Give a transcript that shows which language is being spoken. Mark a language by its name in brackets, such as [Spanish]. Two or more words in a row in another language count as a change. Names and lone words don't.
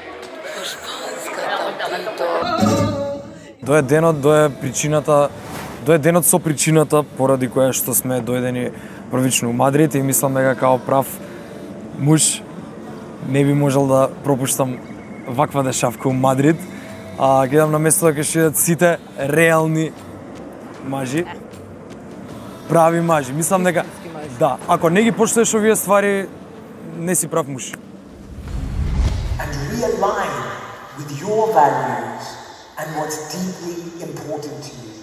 [Macedonian] Дое денот, дое денот со причината поради која што сме дојдени првично у Мадрид и мислам дека као прав муж не би можел да пропуштам ваква дешавка у Мадрид. Гледам на место дека ќе идат сите реални мажи. Прави мажи. Мислам дека да, ако не ги поштоеш овие ствари, не си прав муж. [English] And realign with your values and what's deeply important to you.